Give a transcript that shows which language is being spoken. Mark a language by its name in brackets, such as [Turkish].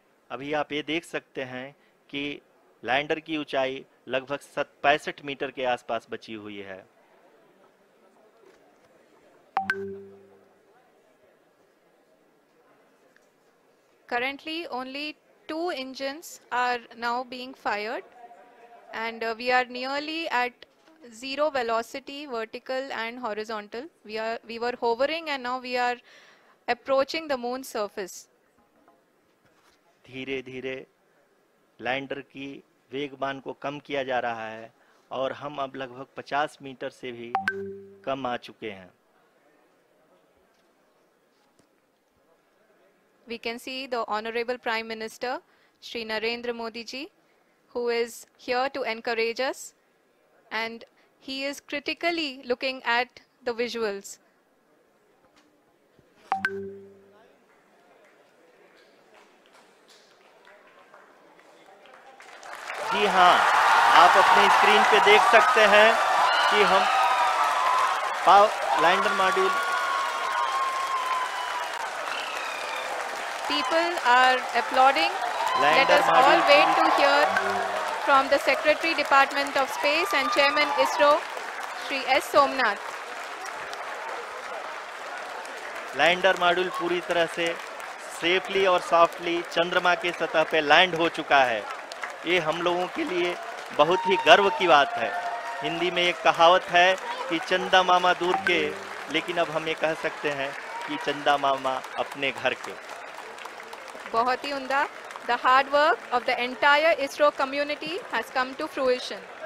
[Hindi] अभी आप ये देख सकते हैं कि लैंडर की ऊंचाई लगभग 65 मीटर के आसपास बची हुई है। [English] Currently, only 2 engines are now being fired, and we are nearly at zero velocity, vertical and horizontal. We were hovering, and now we are approaching the moon's surface. [Hindi] धीरे धीरे लैंडर की वेगमान को कम किया जा रहा है और हम अब लगभग 50 मीटर से भी कम आ चुके हैं। [English] we can see the Honorable Prime Minister, Shri Narendra Modi ji, who is here to encourage us, and he is critically looking at the visuals. [Hindi] जी हाँ, आप अपनी स्क्रीन पे देख सकते हैं कि हम lander module [English] People are applauding. Let us all wait to hear from the Secretary Department of Space and Chairman ISRO, Shri S. Somnath. [Hindi] Lander module पूरी तरह से सेफली और सॉफ्टली चंद्रमा के सतह पे लैंड हो चुका है। ये हम लोगों के लिए बहुत ही गर्व की बात है। हिंदी में एक कहावत है कि चंदा मामा दूर के, लेकिन अब हम ये कह सकते हैं कि चंदा मामा अपने घर के। बहुत ही उम्दा। [English] The hard work of the entire ISRO community has come to fruition.